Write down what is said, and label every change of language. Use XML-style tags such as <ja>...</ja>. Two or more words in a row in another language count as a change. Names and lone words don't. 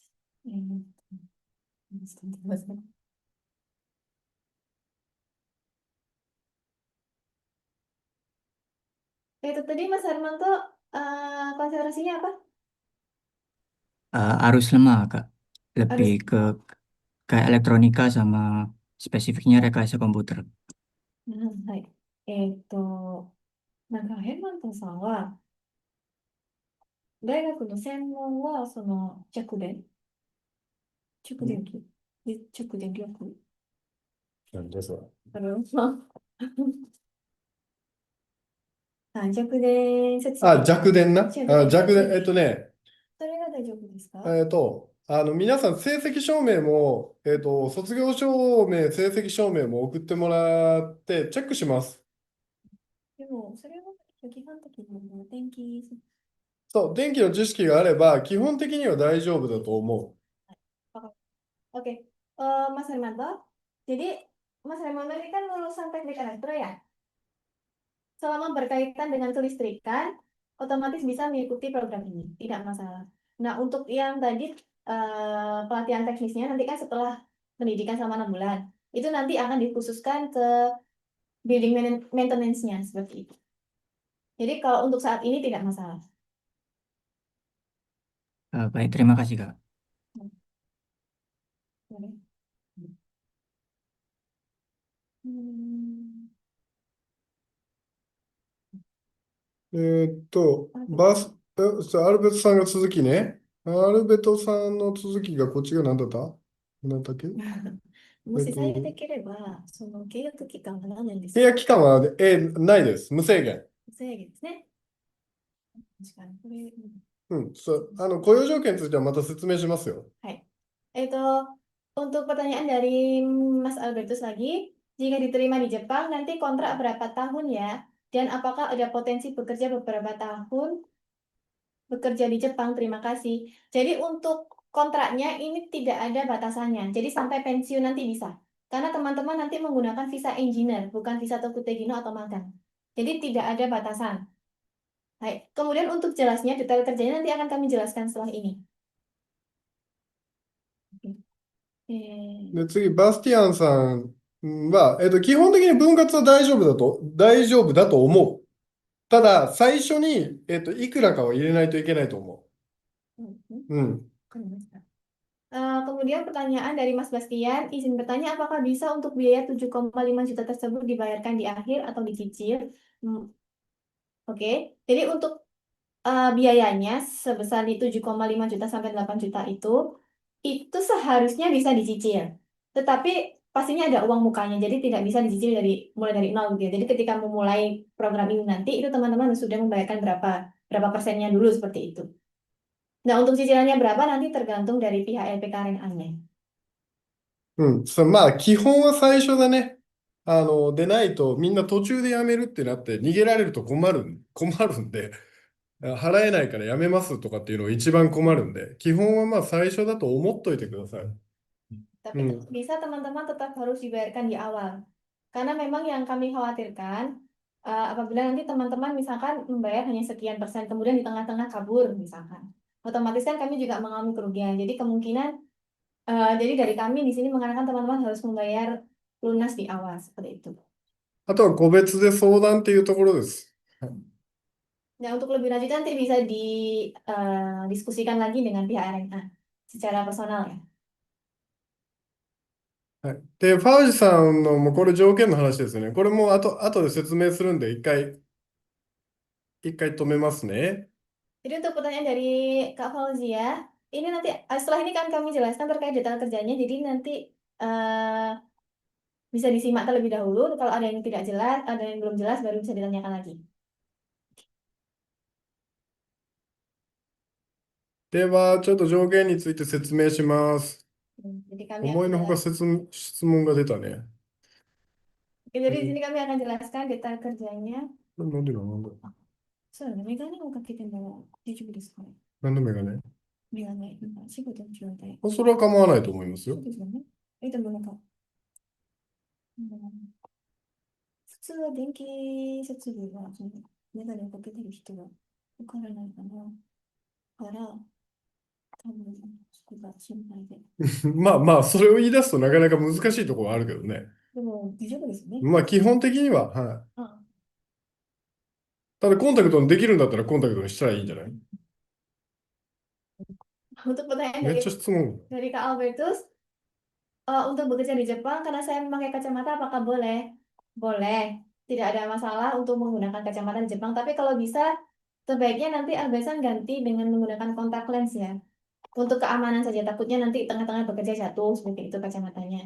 <id>Itu tadi Mas Hermanto konsentrasinya apa? Arus lemah Kak, lebih Arus- ke kayak elektronika sama spesifiknya rekayasa komputer.</id> <ja>はい。なんかヘルマントさんは、大学の専門は、弱電力。なんでそれ。弱電設備。あ、弱電な。弱電あ、弱電。それが大丈夫ですか？皆さん、成績証明も、卒業証明、成績証明も送ってもらって、チェックします。でも、それは基本的に電気。そう、電気の知識があれば、基本的には大丈夫だと思</ja> <id>Oke, Mas Hermanto. Jadi, Mas Hermanto ini kan lulusan teknik elektro ya? Selama berkaitan dengan kelistrikan, otomatis bisa mengikuti program ini, tidak masalah. Nah, untuk yang tadi pelatihan teknisnya nanti kan setelah pendidikan selama 6 bulan, itu nanti akan dikhususkan ke</id> <en>building maintenance-</en> <id>nya seperti itu. Jadi kalau untuk saat ini tidak masalah. Baik, terima kasih Kak.</id> <ja>アルベトさんが続きね。アルベトさんの続きがこっちが何だった何だっけ？もし採用できれば、契約期間は何年ですか？契約期間は、ないです。無制限。無制限ですね。確かに、これ、雇用条件についてはまた説明しますよ。</ja> <id>Untuk pertanyaan dari Mas Albertus lagi, jika diterima di Jepang, nanti kontrak berapa tahun ya? Dan apakah ada potensi bekerja beberapa tahun bekerja di Jepang? Terima kasih. Jadi untuk kontraknya ini tidak ada batasannya. Jadi sampai pensiun nanti bisa. Karena teman-teman nanti menggunakan visa engineer, bukan visa Tokutegino atau magang. Jadi tidak ada batasan. Baik. Kemudian untuk jelasnya, detail kerjanya nanti akan kami jelaskan setelah ini.</id> <ja>で、次、バスティアンさんは、基本的に分割は大丈夫だと思う。ただ、最初に、いくらかは入れないといけないと思う。うん。</ja> <id>わかりました。kemudian Kemudian pertanyaan dari Mas Bastian, izin bertanya apakah bisa untuk biaya 7,5 juta tersebut dibayarkan di akhir atau dicicil? Oke, jadi untuk biayanya sebesar di 7,5 juta sampai 8 juta itu seharusnya bisa dicicil. Tetapi pastinya ada uang mukanya, jadi tidak bisa dicicil mulai dari nol gitu ya. Jadi ketika memulai program ini nanti, itu teman-teman sudah membayarkan berapa persennya dulu seperti itu. Nah, untuk cicilannya berapa nanti tergantung dari pihak LPK RNA-nya.</id> <ja>まあ、基本は最初だね。でないと、みんな途中で辞めるってなって、逃げられると困るんで、払えないから辞めますとかっていうのが一番困るんで、基本はまあ最初だと思っといてください。</ja> <id>Tapi bisa teman-teman tetap harus dibayarkan di awal. Karena memang yang kami khawatirkan, apabila nanti teman-teman misalkan membayar hanya sekian persen, kemudian di tengah-tengah kabur misalkan. Otomatis kan kami juga mengalami kerugian. Jadi kemungkinan, jadi dari kami di sini mengarahkan teman-teman harus membayar lunas di awal, seperti itu.</id> <ja>あとは個別で相談っていうところです。</ja> <id>Nah, untuk lebih lanjut nanti bisa didiskusikan lagi dengan pihak RNA secara personal ya.</id> <ja>はい。で、ファウジさんのもうこれ条件の話ですよね。これも後で説明するんで、一回止めますね。</ja> <id>Jadi untuk pertanyaan dari Kak Fauzia, ini nanti setelah ini kan kami jelaskan terkait detail kerjanya, jadi nanti bisa disimak terlebih dahulu. Kalau ada yang tidak jelas, ada yang belum jelas, baru bisa ditanyakan lagi.</id> <ja>では、ちょっと条件について説明します。</ja> <id>Jadi kami</id> <ja>思い</ja> <id>akan</id> <ja>のほか</ja> <id>jelaskan.</id> <ja>質問が出たね。</ja> <id>Oke, jadi di sini kami akan jelaskan detail kerjanya.</id> <ja>なんでなんだそうだね、メガネをかけても大丈夫ですかね。なんでメガネメガネ、仕事中で。それは構わないと思いますよ。そうですよね。でもなんか、普通は電気設備はそのメガネをかけてる人はわからないかな。から、多分そこが心配で。まあまあ、それを言い出すとなかなか難しいところはあるけどね。でも大丈夫ですね。まあ、基本的には、はい。あ、ただ、コンタクトにできるんだったらコンタクトにしたらいいんじゃない</ja> <id>untuk pertanyaan</id> <ja>めっ</ja> <id>dari</id> <ja>ちゃ質問。</ja> <id>Kak Albertus, untuk bekerja di Jepang karena saya memakai kacamata apakah boleh? Boleh, tidak ada masalah untuk menggunakan kacamata di Jepang. Tapi kalau bisa, sebaiknya nanti Albesan ganti dengan menggunakan kontak lens ya. Untuk keamanan saja, takutnya nanti tengah-tengah bekerja jatuh seperti itu kacamatanya.</id>